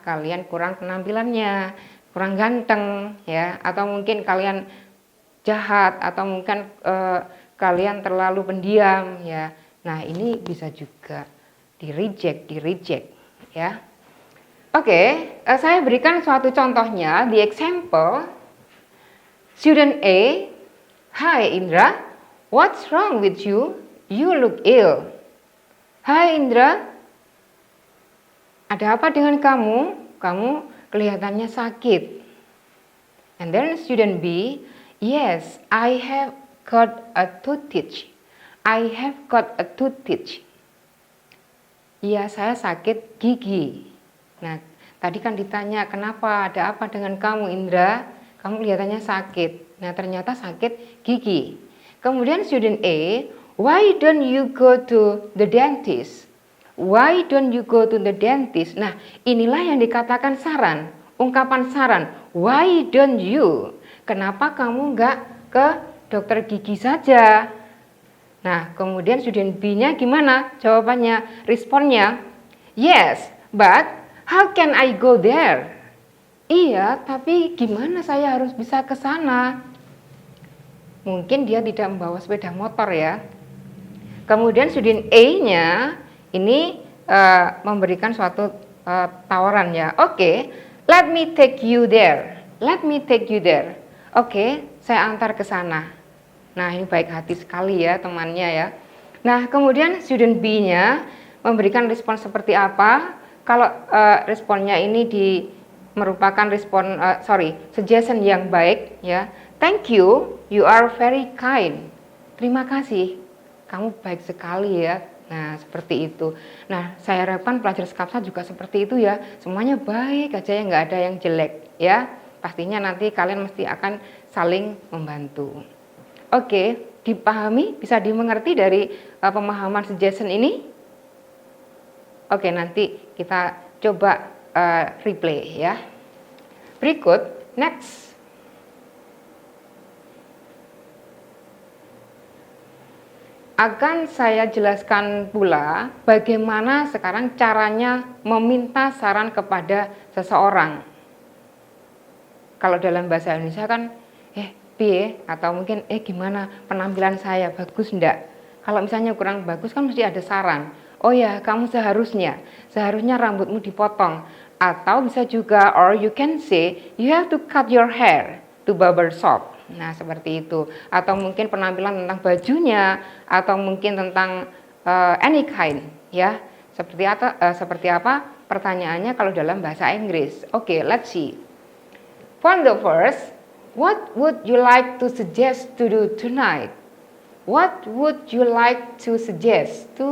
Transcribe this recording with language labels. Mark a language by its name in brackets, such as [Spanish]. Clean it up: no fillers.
[Indonesian] Kalian kurang penampilannya, kurang ganteng ya, atau mungkin kalian jahat, atau mungkin kalian terlalu pendiam ya. Nah, ini bisa juga di reject ya. Oke, saya berikan suatu contohnya. [English] The example, student A, "Hi Indra, what's wrong with you? You look ill." [Indonesian] "Hai Indra, ada apa dengan kamu? Kamu kelihatannya sakit." [English] And then student B, "Yes, I have got a toothache. I have got a toothache." [Indonesian] Iya, saya sakit gigi. Nah, tadi kan ditanya, kenapa, ada apa dengan kamu Indra? Kamu kelihatannya sakit. Nah, ternyata sakit gigi. [English] Kemudian student A, "Why don't you go to the dentist? Why don't you go to the dentist?" [Indonesian] Nah, inilah yang dikatakan saran, ungkapan saran. [English] Why don't you? [Indonesian] Kenapa kamu nggak ke dokter gigi saja? Nah, kemudian student B-nya gimana? Jawabannya, responnya, [English] "Yes, but how can I go there?" [Indonesian] Iya, tapi gimana saya harus bisa ke sana? Mungkin dia tidak membawa sepeda motor ya. Kemudian student A-nya ini memberikan suatu tawaran ya. [English] Oke, let me take you there. Let me take you there. [Indonesian] Oke, saya antar ke sana. Nah, ini baik hati sekali ya temannya ya. Nah, kemudian student B-nya memberikan respon seperti apa? Kalau responnya ini merupakan suggestion yang baik ya. [English] "Thank you, you are very kind." [Indonesian] Terima kasih, kamu baik sekali ya. Nah, seperti itu. Nah, saya harapkan pelajar Skapsa juga seperti itu ya. Semuanya baik aja ya, nggak ada yang jelek ya. Pastinya nanti kalian mesti akan saling membantu. Oke, dipahami, bisa dimengerti dari pemahaman suggestion ini? Oke, nanti kita coba replay ya. Berikut, next. Akan saya jelaskan pula bagaimana sekarang caranya meminta saran kepada seseorang. Kalau dalam bahasa Indonesia kan, piye, atau mungkin gimana penampilan saya, bagus enggak? Kalau misalnya kurang bagus kan mesti ada saran. Oh ya, kamu seharusnya rambutmu dipotong. Atau bisa juga, [English] or you can say, you have to cut your hair to barber shop. [Indonesian] Nah, seperti itu. Atau mungkin penampilan tentang bajunya, atau mungkin tentang any kind, ya. Seperti apa? Pertanyaannya kalau dalam bahasa Inggris. [English] Oke, let's see. For the first, what would you like to suggest to do tonight? What would you like to suggest?